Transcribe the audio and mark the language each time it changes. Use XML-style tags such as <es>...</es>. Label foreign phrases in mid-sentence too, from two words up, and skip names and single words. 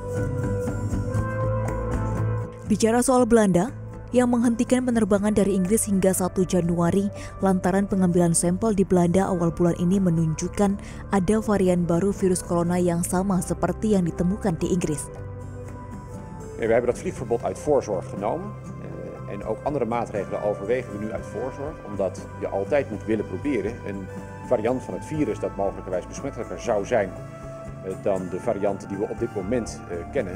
<id>Bicara soal Belanda, yang menghentikan penerbangan dari Inggris hingga 1 Januari lantaran pengambilan sampel di Belanda awal bulan ini menunjukkan ada varian baru virus corona yang sama seperti yang ditemukan di Inggris.</id> <nl>We hebben dat vliegverbod uit voorzorg genomen en ook andere maatregelen overwegen we nu uit voorzorg, omdat je altijd moet willen proberen een variant van het virus dat mogelijkerwijs besmettelijker zou zijn dan de varianten die we op dit moment kennen.</nl>